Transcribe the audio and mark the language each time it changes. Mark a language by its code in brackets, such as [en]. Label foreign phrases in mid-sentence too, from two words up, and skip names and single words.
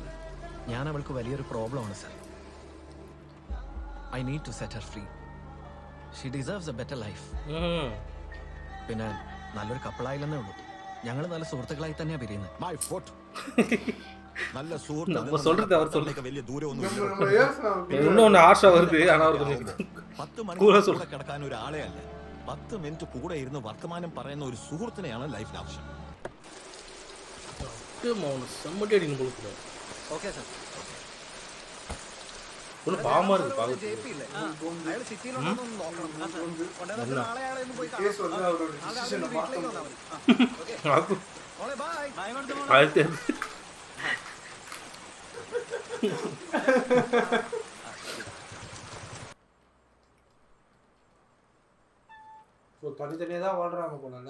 [ml] ഞാൻ അവൾക്ക് വലിയൊരു പ്രോബ്ലമാണ് സാർ. [en] I need to set her free. She deserves a better life. [ml] പിന്നെ നല്ലൊരു കപ്പിളായില്ലെന്നേ ഉള്ളൂ. ഞങ്ങൾ നല്ല സുഹൃത്തുക്കളായി തന്നെയാണ് പിരിയുന്നത്. [en] My foot. [ml] നല്ല സുഹൃത്ത് വലിയ ദൂരമൊന്നും [ta] இன்னொன்று ஆஷா வருது. ஆனால் அவர் கொஞ்சம் [ml] 10 മണിക്കൂർ കിടക്കാൻ ഒരാളെ അല്ല, 10 മിനിറ്റ് കൂടെ ഇരുന്ന് വർത്തമാനം പറയുന്ന ഒരു സുഹൃത്തിനെയാണ് ലൈഫിൽ ആവശ്യം. [ta] செம்மட்டி அடிக்கணும் போல. [ml] ഓക്കെ സാർ. [ta] ஒன்றும் பாவமாக இருக்குது பார்க்க. அது தனித்தனியாக தான் வாழ்றாங்க போனாங்க.